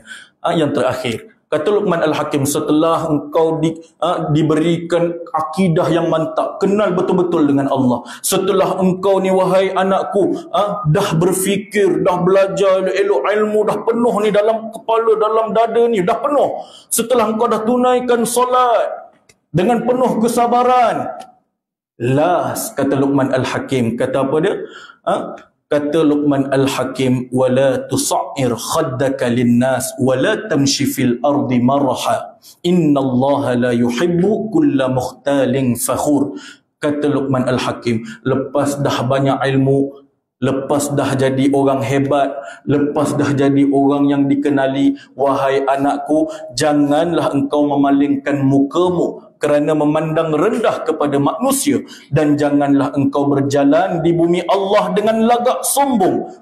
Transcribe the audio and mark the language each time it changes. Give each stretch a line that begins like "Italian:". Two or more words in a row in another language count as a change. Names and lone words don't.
Malay: Yang terakhir, kata Luqman Al-Hakim, setelah engkau diberikan akidah yang mantap, kenal betul-betul dengan Allah, setelah engkau ni wahai anakku dah berfikir, dah belajar elok ilmu, dah penuh ni dalam kepala, dalam dada ni dah penuh, setelah engkau dah tunaikan solat dengan penuh kesabaran, last kata Luqman Al-Hakim, kata apa dia? Kata Luqman Al-Hakim,
Arabic: ولا تصعر خدك للناس ولا تمش في الأرض مرحا إن الله لا يحب كل مختال فخور.
Malay: Kata Luqman Al-Hakim, lepas dah banyak ilmu, lepas dah jadi orang hebat, lepas dah jadi orang yang dikenali, wahai anakku, janganlah engkau memalingkan mukamu kerana memandang rendah kepada manusia, dan janganlah engkau berjalan di bumi Allah dengan lagak sombong.